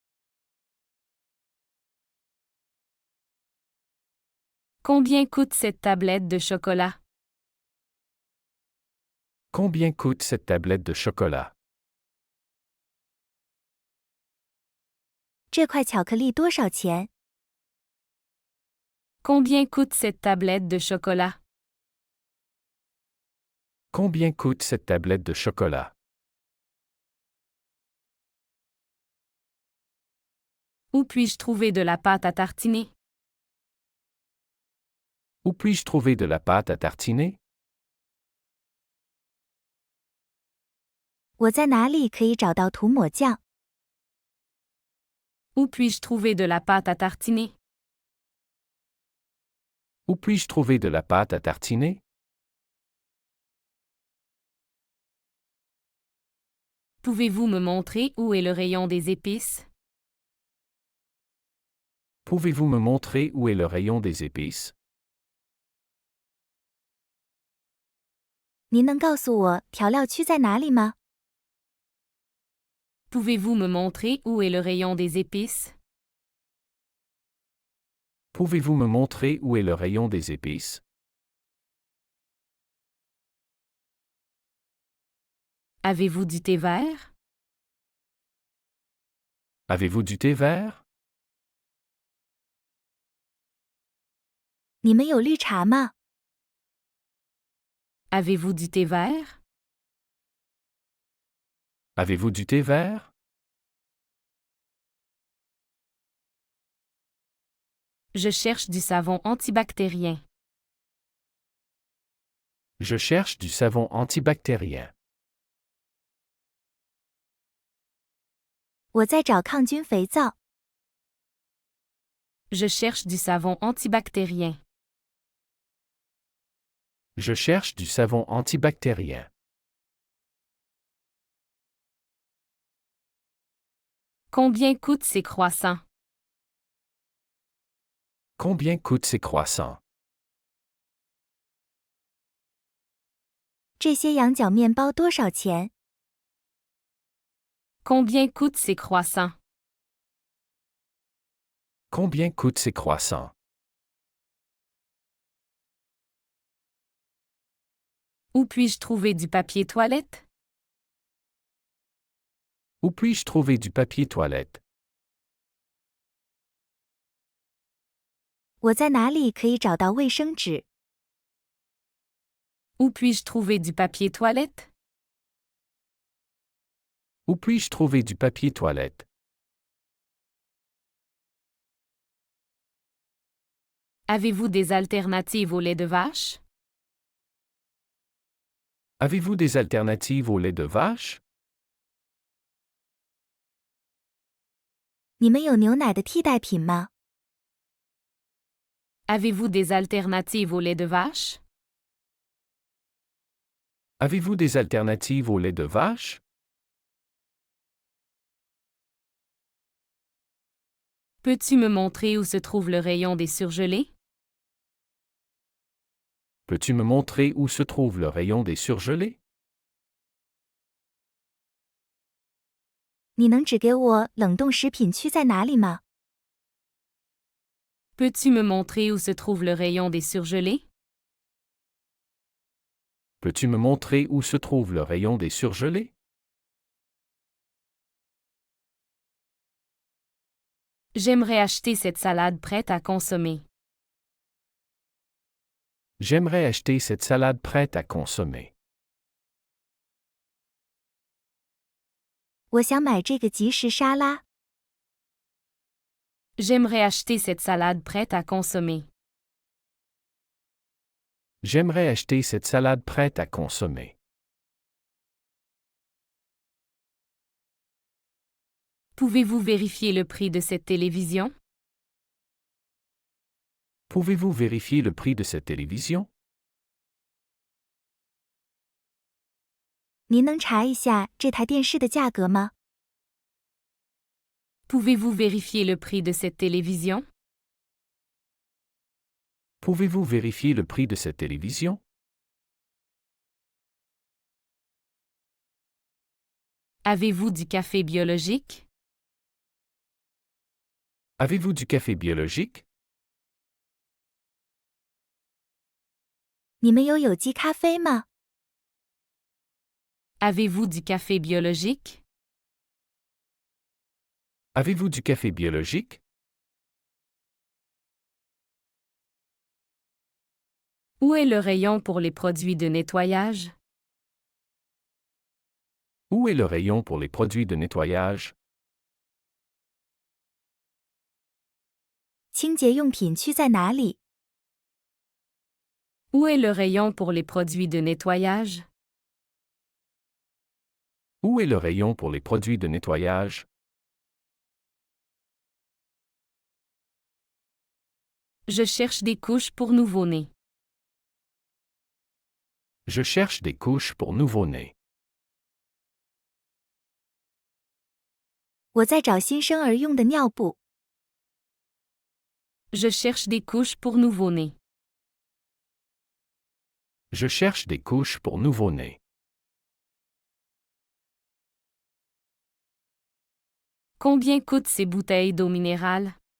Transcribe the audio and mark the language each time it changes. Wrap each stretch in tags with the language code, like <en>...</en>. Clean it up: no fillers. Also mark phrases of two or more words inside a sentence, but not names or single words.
<fr>Combien coûte cette tablette de chocolat? Combien coûte cette tablette de chocolat?</fr> <zh>这块巧克力多少钱？</zh> <fr>Combien coûte cette tablette de chocolat? Combien coûte cette tablette de chocolat? Où puis-je trouver de la pâte à tartiner? Où puis-je trouver de la pâte à tartiner?</fr> <zh>我在哪里可以找到涂抹酱？</zh> <fr>Où puis-je trouver de la pâte à tartiner? Où puis-je trouver de la pâte à tartiner? Pouvez-vous me montrer où est le rayon des épices? Pouvez-vous me montrer où est le rayon des épices?</fr> <zh>您能告诉我调料区在哪里吗？</zh> <fr>Pouvez-vous me montrer où est le rayon des épices? Pouvez-vous me montrer où est le rayon des épices? Avez-vous du thé vert? Avez-vous du thé vert?</fr> <zh>你们有绿茶吗？</zh> <fr>Avez-vous du thé vert? Avez-vous du thé vert? Je cherche du savon antibactérien. Je cherche du savon antibactérien.</fr> <zh>我在找抗菌肥皂。</zh> <fr>Je cherche du savon antibactérien. Je cherche du savon antibactérien. Combien coûtent ces croissants? Combien coûtent ces croissants?</fr> <zh>这些羊角面包多少钱？</zh> <fr>Combien coûtent ces croissants? Combien coûtent ces croissants? Où puis-je trouver du papier toilette? Où puis-je trouver du papier toilette?</fr> <zh>我在哪里可以找到卫生纸？</zh> <fr>Où puis-je trouver du papier toilette? Où puis-je trouver du papier toilette? Avez-vous des alternatives au lait de vache? Avez-vous des alternatives au lait de vache?</fr> <zh>你们有牛奶的替代品吗？</zh> <fr>Avez-vous des alternatives au lait de vache? Avez-vous des alternatives au lait de vache? Peux-tu me montrer où se trouve le rayon des surgelés? Peux-tu me montrer où se trouve le rayon des surgelés?</fr> <zh>你能指给我冷冻食品区在哪里吗？</zh> <fr>Peux-tu me montrer où se trouve le rayon des surgelés? Peux-tu me montrer où se trouve le rayon des surgelés? J'aimerais acheter cette salade prête à consommer. J'aimerais acheter cette salade prête à consommer.</fr> <zh>我想买这个即食沙拉。</zh> <fr>J'aimerais acheter cette salade prête à consommer. J'aimerais acheter cette salade prête à consommer. Pouvez-vous vérifier le prix de cette télévision? Pouvez-vous vérifier le prix de cette télévision?</fr> <zh>您能查一下这台电视的价格吗？</zh> <fr>Pouvez-vous vérifier le prix de cette télévision? Pouvez-vous vérifier le prix de cette télévision? Avez-vous du café biologique? Avez-vous du café biologique?</fr> <zh>你们有有机咖啡吗？</zh> <fr>Avez-vous du café biologique? Avez-vous du café biologique? Où est le rayon pour les produits de nettoyage? Où est le rayon pour les produits de nettoyage?</fr> <zh>清洁用品区在哪里？</zh> <fr>Où est le rayon pour les produits de nettoyage? Où est le rayon pour les produits de nettoyage? Je cherche des couches pour nouveau-nés. Je cherche des couches pour nouveau-nés.</fr> <zh>我在找新生儿用的尿布。</zh> <fr>Je cherche des couches pour nouveau-nés. Je cherche des couches pour nouveau-nés. Combien coûtent ces bouteilles d'eau minérale?</fr>